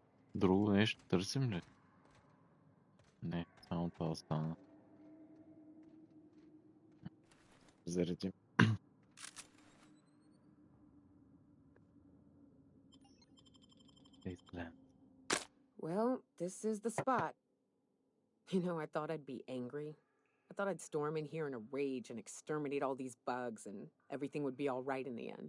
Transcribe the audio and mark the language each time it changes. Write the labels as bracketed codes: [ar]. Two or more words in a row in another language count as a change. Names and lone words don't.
[bg] Друго нещо търсим ли? Не, само това остана. Заредим. [en] Well, this is the spot. You know, I thought I'd be angry. I thought I'd storm in here in a rage and exterminate all these bugs and everything would be all right in the end.